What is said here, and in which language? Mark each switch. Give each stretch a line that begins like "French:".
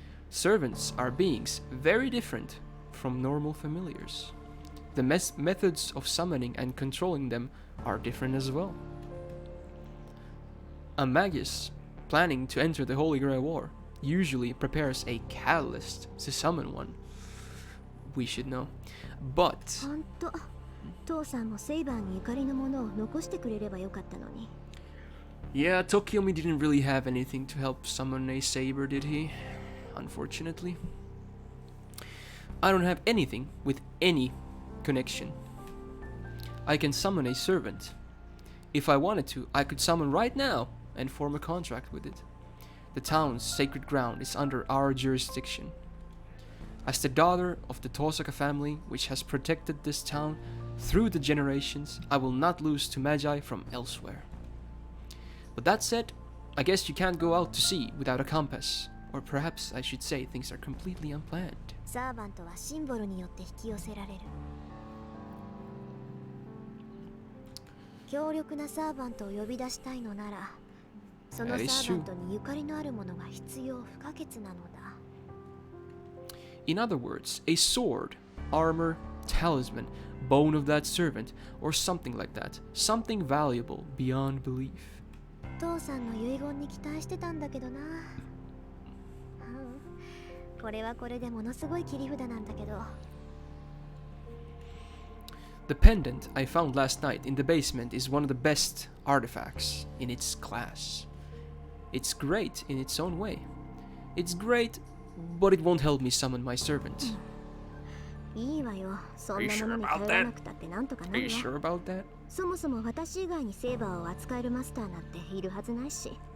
English: Servants are beings very different from normal familiars. The methods of summoning and controlling them are different as well. A magus planning to enter the Holy Grail War usually prepares a catalyst to summon one. We should know. But
Japanese: ほんと父さんもセイバーに怒りのものを残してくれればよかったのに
English: yeah, Tokyomi didn't really have anything to help summon a saber, did he? Unfortunately. I don't have anything with any connection. I can summon a servant. If I wanted to, I could summon right now and form a contract with it. The town's sacred ground is under our jurisdiction. As the daughter of the Tosaka family, which has protected this town through the generations, I will not lose to Magi from elsewhere. But that said, I guess you can't go out to sea without a compass. Or perhaps I should say things are completely unplanned.
Japanese: サーバントはシンボルによって引き寄せられる強力なサーバントを呼び出したいのならそのサーバントにゆかりのあるものが必要不可欠なのだ
English: In other words, a sword, armor, talisman, bone of that servant, or something like that. Something valuable beyond belief.
Japanese: 父さんの遺言に期待してたんだけどなこれはこれでものすごい切り札なんだけど
English: The pendant I found last night in the basement is one of the best artifacts in its class. It's great in its own way. It's great, but it won't help me summon my servant.
Japanese: いいわよそんなものに頼らなくたってなんとかな
English: Are
Japanese: る
English: you
Japanese: わ
English: sure about that?
Japanese: そもそも私以外にセーバーを扱えるマスターなんているはずないし